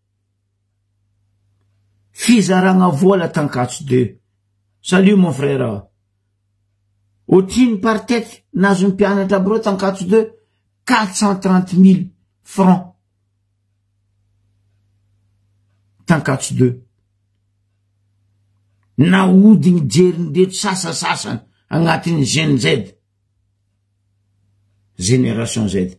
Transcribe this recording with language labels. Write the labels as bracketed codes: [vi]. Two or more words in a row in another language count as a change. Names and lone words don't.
[mg] Fizaragna vola Tankatso 2. [fr] Salut mon frère. [mg] Otiny [fr] par tête [mg] nazo mpianatra aby reo Tankatso 2 430 000 francs. Tankatso 2. Naodigny jerindeto sasasasany agnatin'ny Gen Z. [fr] Génération Z.